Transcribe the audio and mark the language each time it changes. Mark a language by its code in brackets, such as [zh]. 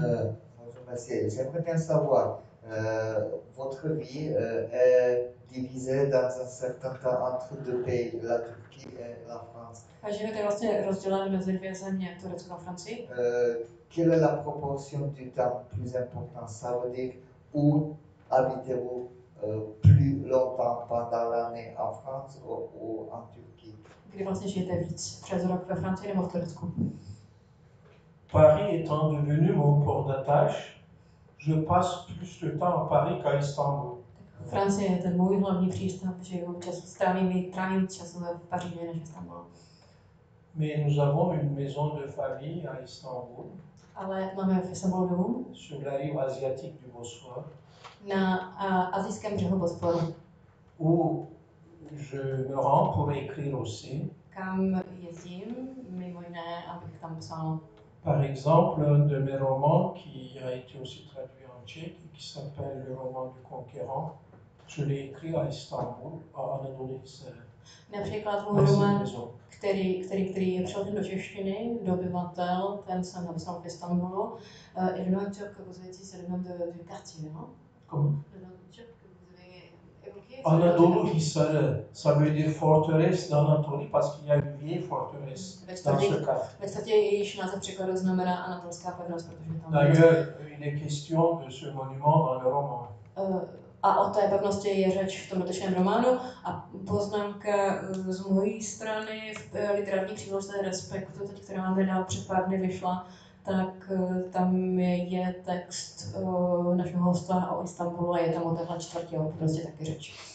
[fr] Bonjour monsieur, j'aimerais bien savoir, votre vie est divisée dans un certain temps entre deux pays, la Turquie et la France. [cs] A život je vlastně rozdělen mezi dvě země, Turecko a Francii. [fr] Quelle est la proportion du temps plus importante? Ça veut dire où habitez-vous plus longtemps pendant l'année en France ou en Turquie? [cs] Kdy vlastně žijete víc? Přes rok ve Francii nebo v Turecku? [fr] Paris étant devenu mon port d'attache, je passe plus de temps à Paris qu'à Istanbul. [cs] Francie je ten můj hlavní přístav, žiju trávím čas v Paříži než v Istanbulu. [fr] Mais nous avons une maison de famille à Istanbul. [cs] Ale máme v Istanbulu dům. [fr] Sur la rive asiatique du Bosphore. [cs] Na asijském břehu Bosforu. [fr] Où je me rends pour écrire aussi. [cs] Kam jezdím, mimo jiné, abych tam psal. [fr] Par exemple, un de mes romans qui a été aussi traduit en tchèque et qui s'appelle Le roman du conquérant, je l'ai écrit à Istanbul, à Anadolu Hisar. [cs] Například můj román, který je přeložen do češtiny, Dobyvatel, ten jsem napsal v Istanbulu. [fr] Et le nom turc que vous avez dit, c'est le nom du quartier, non? Comment? Le nom turc que vous avez évoqué. Anadolu Hisar, ça veut dire forteresse d'Anatolie parce qu'il y a une vieille forteresse dans ce cadre. [cs] Ve čtvrtě jejíž název překladu znamená anatolská pevnost, protože tam... [fr] D'ailleurs, il est question de ce monument dans le roman. [cs] A o té pevnosti je řeč v tom dotyčném románu. A poznámka z mojí strany v literární příloze Respektu, teď, která nám nedal před pár dny vyšla, tak tam je text našeho hosta o Istanbulu a je tam o téhle čtvrtě prostě taky řeč.